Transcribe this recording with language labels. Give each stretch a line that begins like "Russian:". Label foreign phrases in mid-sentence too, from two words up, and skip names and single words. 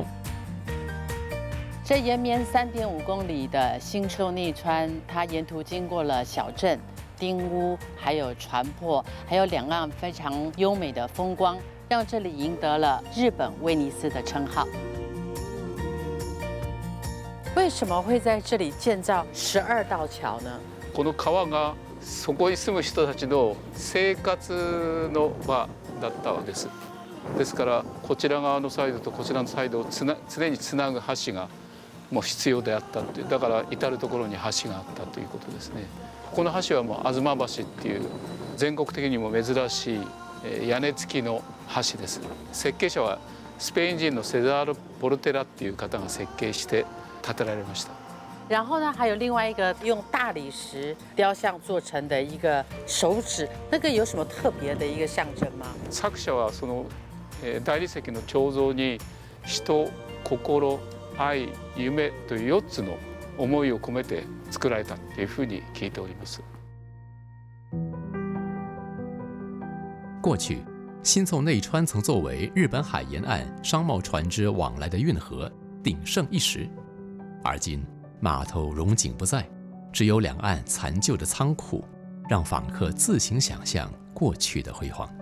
Chinese: 这延绵3.5公里的新凑内川，它沿途经过了小镇、丁屋，还有船舶，还有两岸非常优美的风光，让这里赢得了日本威尼斯的称号。为什么会在这里建造12道橋呢？
Japanese: この川がそこに住む人たちの生活の場だったわけです。ですからこちら側のサイドとこちらのサイドを常につなぐ橋がもう必要であったっていう、だから至る所に橋があったということですね。この橋はもう吾妻橋っていう全国的にも珍しい屋根付きの橋です。設計者はスペイン人のセザール・ボルテラっていう方が設計して建てられました。
Chinese: 然后呢，还有另外一个用大理石雕像做成的一个手指，那个有什么特别的一个象征吗？
Japanese: 作者はその大理石の彫像に人、心、愛、夢という4つの思いを込めて作られたっていうふうに聞いております。
Chinese: 过去，新凑内川曾作为日本海沿岸商贸船只往来的运河，鼎盛一时。而今码头荣景不再，只有两岸残旧的仓库，让访客自行想象过去的辉煌。